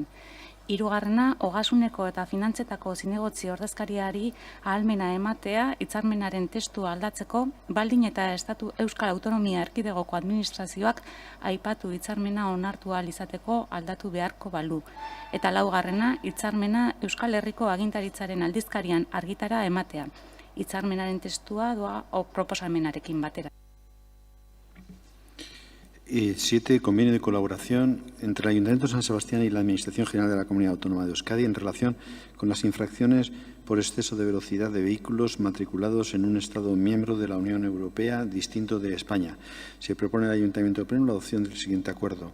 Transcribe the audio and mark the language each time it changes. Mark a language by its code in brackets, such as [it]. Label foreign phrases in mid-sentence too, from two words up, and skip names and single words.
[eu] Hirugarrena, ogasuneko eta finantzetako zinegotzi ordezkariari ahalmena ematea hitzarmenaren testua aldatzeko, baldin eta Euskal Autonomia Erkidegoko Administrazioak aipatu hitzarmena onartu ahal izateko aldatu beharko balu. Eta laugarrena, hitzarmena Euskal Herriko agintaritzaren aldizkarian argitara ematea. Hitzarmenaren testua doa proposamenarekin batera. 7. [es] Convenio de colaboración entre el Ayuntamiento de San Sebastián y la Administración General de la Comunidad Autónoma de Euskadi en relación con las infracciones por exceso de velocidad de vehículos matriculados en un Estado miembro de la Unión Europea distinto de España. Se propone al Ayuntamiento de Pleno la adopción del siguiente acuerdo.